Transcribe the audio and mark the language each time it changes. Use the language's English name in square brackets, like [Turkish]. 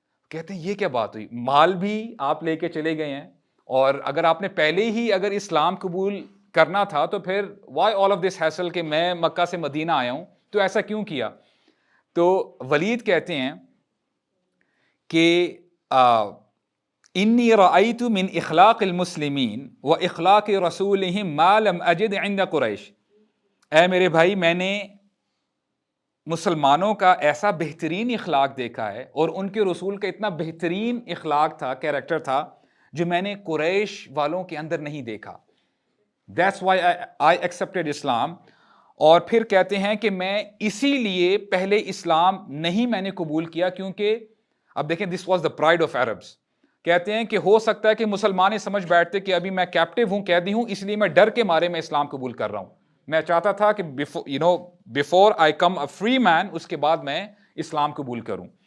[Urdu] کہتے ہیں یہ کیا بات ہوئی، مال بھی آپ لے کے چلے گئے ہیں، اور اگر آپ نے پہلے ہی اگر اسلام قبول کرنا تھا تو پھر [English] why all of this hassle [Urdu] کہ میں مکہ سے مدینہ آیا ہوں، تو ایسا کیوں کیا؟ تو ولید کہتے ہیں کہ [Arabic] انی رأیت من اخلاق المسلمین و اخلاق رسولہم ما لم اجد عند قریش. [Urdu] اے میرے بھائی، میں نے مسلمانوں کا ایسا بہترین اخلاق دیکھا ہے اور ان کے رسول کا اتنا بہترین اخلاق تھا، کیریکٹر تھا، جو میں نے قریش والوں کے اندر نہیں دیکھا. [English] That's why I accepted Islam. [Urdu] اور پھر کہتے ہیں کہ میں اسی لیے پہلے اسلام نہیں میں نے قبول کیا، کیونکہ اب دیکھیں [English] this was the pride of Arabs. [Urdu] کہتے ہیں کہ ہو سکتا ہے کہ مسلمان یہ سمجھ بیٹھتے کہ ابھی میں کیپٹیو ہوں، قیدی ہوں، اس لیے میں ڈر کے مارے میں اسلام قبول کر رہا ہوں. میں چاہتا تھا کہ [English] before I come a free man، [Urdu] اس کے بعد میں اسلام قبول کروں.